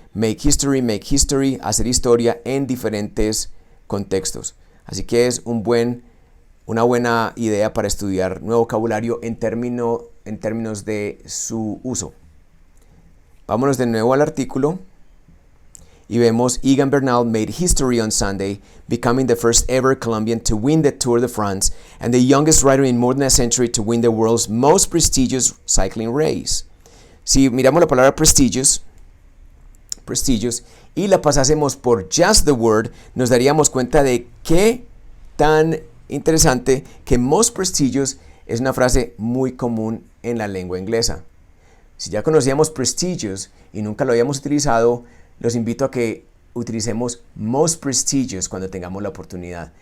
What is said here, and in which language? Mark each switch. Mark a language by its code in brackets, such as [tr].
[en] Make history, [es] hacer historia en diferentes contextos. Así que es una buena idea para estudiar nuevo vocabulario en términos de su uso. Vámonos de nuevo al artículo. Y vemos [en] Egan Bernal made history on Sunday, becoming the first ever Colombian to win the Tour de France and the youngest rider in more than a century to win the world's most prestigious cycling race. [es] Si miramos la palabra prestigious, y la pasásemos por [en] just the word, [es] nos daríamos cuenta de qué tan interesante que [en] most prestigious [es] es una frase muy común en la lengua inglesa. Si ya conocíamos prestigious y nunca lo habíamos utilizado, los invito a que utilicemos [en] most prestigious [es] cuando tengamos la oportunidad.